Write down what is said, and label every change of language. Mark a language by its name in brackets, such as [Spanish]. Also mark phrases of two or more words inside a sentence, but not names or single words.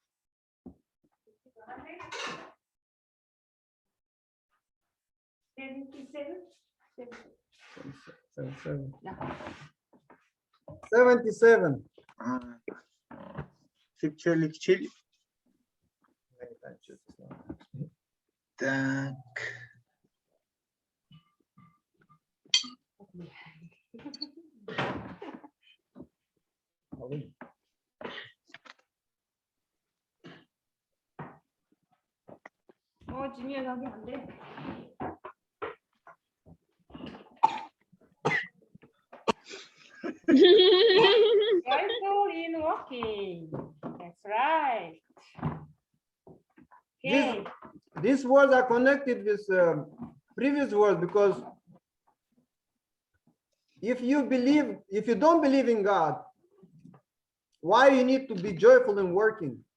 [Russian] 77. Чили. Так. [Korean] 진이야 여기 안 돼. [English] Joyful in walking. That's right. Okay. These words are connected with previous words, because if you don't believe in God, why you need to be joyful in working?